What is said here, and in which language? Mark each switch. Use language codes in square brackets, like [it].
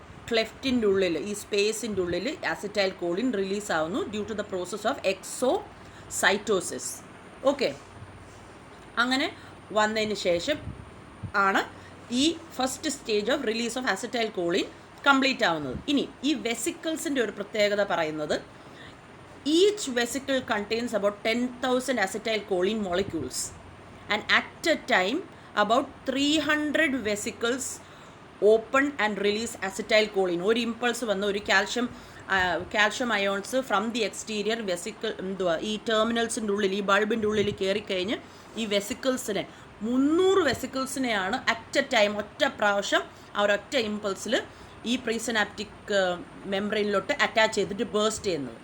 [ml] ക്ലെഫ്റ്റിൻ്റെ ഉള്ളിൽ, ഈ സ്പേസിൻ്റെ ഉള്ളിൽ അസറ്റൈൽ കോളിൻ റിലീസ് ആവുന്നു [en] Due to the process of exocytosis. [ml] Okay, അങ്ങനെ വന്നതിന് ശേഷം ആണ് ഈ first stage of release of acetyl Colin complete ആവുന്നത്. ഇനി ഈ വെസിക്കിൾസിൻ്റെ ഒരു പ്രത്യേകത പറയുന്നത്, [en] Each vesicle contains about 10,000 acetylcholine molecules and at a time about 300 vesicles open and release acetylcholine. [ml] ഒരു ഇമ്പൾസ് വന്ന് ഒരു calcium ions from the exterior vesicle ഈ ടെർമിനൽസിൻ്റെ ഉള്ളിൽ, ഈ ബൾബിൻ്റെ ഉള്ളിൽ കയറിക്കഴിഞ്ഞ് ഈ വെസിക്കിൾസിനെ 300 വെസിക്കിൾസിനെയാണ് അറ്റ് എ ടൈം, ഒറ്റ പ്രാവശ്യം ആ ഒരൊറ്റ ഇമ്പൾസിൽ ഈ പ്രീസിനാപ്റ്റിക് മെംബ്രെയിനിലോട്ട് അറ്റാച്ച് ചെയ്തിട്ട് ബേസ്റ്റ് ചെയ്യുന്നത്.